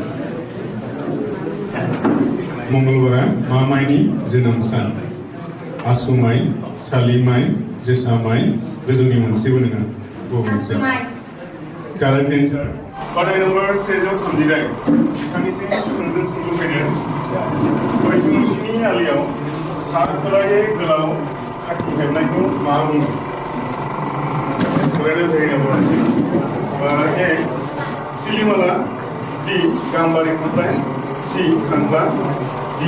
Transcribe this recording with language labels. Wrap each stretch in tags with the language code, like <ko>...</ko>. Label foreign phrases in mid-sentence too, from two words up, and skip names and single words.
<brx>मंगलबारा मा माइनि जोनोम सान आसु माइ सालि माइ जोसा माइ गोजौनि मोनसेबो नङा मोनसे कारेक्ट एन्सार बादाय नम्बर 138 बिथांनिसिम सोंलु फैदों बैसुमुथिनि आलियाव सा खोलायै गोलाव खाथि हेबनायखौ मा बुङो A. Silimala B. Gambari Kutai C. Kangba D.</brx>